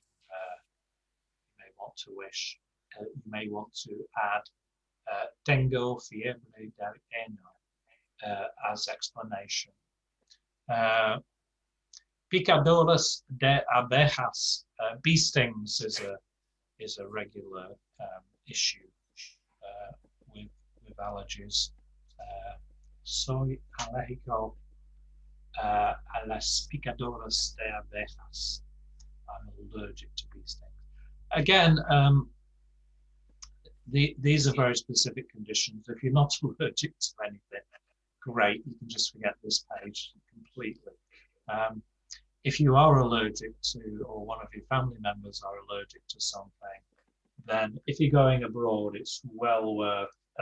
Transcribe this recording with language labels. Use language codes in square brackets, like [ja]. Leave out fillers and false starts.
[en] You may want to wish. You may want to add [es] tengo fiebre del heno [en] as explanation. [es] Picaduras de abejas. [en] Bee stings is a regular issue with allergies. [es] Soy alérgico a las picaduras de abejas. [en] I'm allergic to bee stings. Again, these are very specific conditions. If you're not allergic to anything, great, you can just forget this page completely. If you are allergic to, or one of your family members are allergic to something, then if you're going abroad, it's well worth